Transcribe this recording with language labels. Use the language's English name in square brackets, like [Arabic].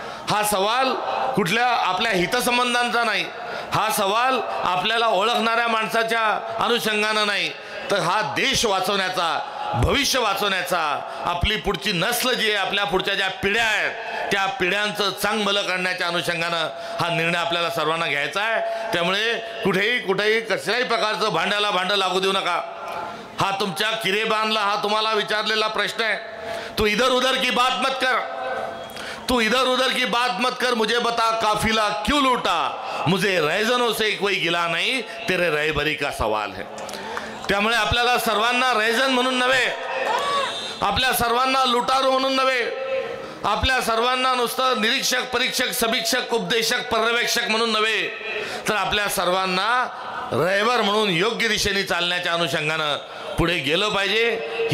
[Marathi] हा सवाल कुठल्या आपल्या हितसंबंधांचा नाही, हा सवाल आपल्याला ओळखणाऱ्या माणसाच्या अनुषंगानं नाही, तर हा देश वाचवण्याचा, भविष्य वाचवण्याचा, आपली पुढची नस्ल जी आहे, आपल्या पुढच्या ज्या पिढ्या आहेत त्या पिढ्यांचं चांग भलं करण्याच्या अनुषंगानं हा निर्णय आपल्याला सर्वांना घ्यायचा आहे. त्यामुळे कुठेही कसल्याही प्रकारचं भांड्याला भांडं लागू देऊ नका. हा तुमच्या किरेबानला हा तुम्हाला विचारलेला प्रश्न आहे. [Hindi] तू इधर उधर की बात मत कर, तू इधर उधर की बात मत कर, मुझे बता काफिला क्यों लूटा, मुझे रैजनों से कोई गिला नहीं, तेरे रहबरी का सवाल है. [Marathi] त्यामुळे आपल्याला सर्वांना रैजन म्हणून नव्हे, आपल्या सर्वांना लुटारू म्हणून नव्हे, आपल्या सर्वांना नुसतं निरीक्षक, परीक्षक, समीक्षक, उपदेशक, पर्यवेक्षक म्हणून नव्हे, तर आपल्या सर्वांना रहबर म्हणून योग्य दिशेने चालण्याच्या अनुषंगानं पुढे गेलं पाहिजे.